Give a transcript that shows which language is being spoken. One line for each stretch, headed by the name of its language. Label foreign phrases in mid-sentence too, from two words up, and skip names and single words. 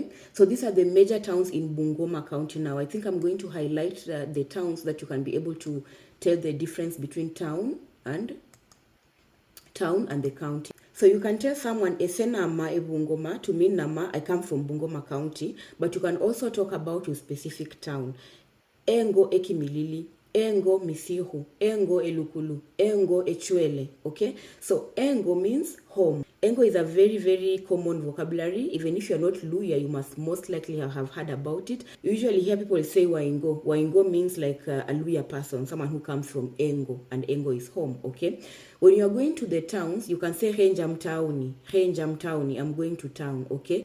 English: So these are the major towns in Bungoma County now. I think I'm going to highlight the towns that you can be able to tell the difference between town and the county. So you can tell someone esenama Bungoma to mean nama, I come from Bungoma County, but you can also talk about a specific town.
Luyia: Engo Ekimilili, Engo Misihu, Engo Elukulu, Engo Echwele, okay?
English: So Engo means home. Engo is a very common vocabulary. Even if you're not Luhya, you must most likely have heard about it. You usually hear people say Waingo. Waingo means like a Luhya person, someone who comes from Engo, and Engo is home, okay? When you're going to the towns, you can say
Luyia: Renjam Towni,
English: I'm going to town, okay?